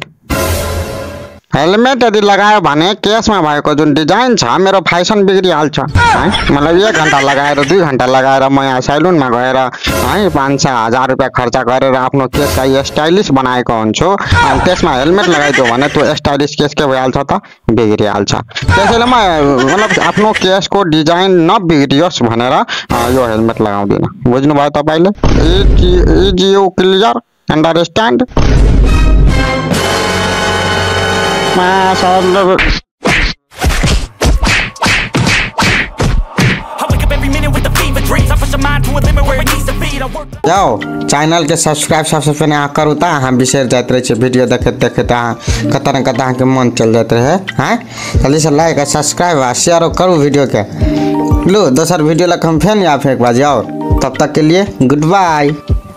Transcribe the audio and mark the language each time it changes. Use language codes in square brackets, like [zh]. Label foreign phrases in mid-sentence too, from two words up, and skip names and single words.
[ne] हेलमेट यदि लगायो भने केसमा भएको जुन डिजाइन छ मेरो फैसन बिग्रिहाल्छ है मतलब 1 घण्टा लगाएर 2 घण्टा लगाएर म यहाँ सैलुनमा गएर है 500,000 रुपैयाँ खर्च गरेर आफ्नो केसलाई स्टाइलिश बनाएको हुन्छु अनि त्यसमा हेलमेट लगाइदियो भने त्यो स्टाइलिश केस के भइहाल्छ त बिग्रिहाल्छ त्यसैले म मतलब आफ्नो केसको डिजाइन नबिग्रियोस् भनेर यो हेलमेट लगाउँदिन बुझ्नु भयो तपाईले [en] is you clear understand [bho] जाओ चैनल के सब्सक्राइब सबसे पहले करू ता हम बिसर जाते रहे वीडियो देखते कता न कता के मन चल जाते रहे हैं जल्दी से लाइक और सब्सक्राइब और शेयर करू वीडियो के लो दोसर वीडियो लग हम फेन या फेंक बाजी और तब तक के लिए [en] good bye.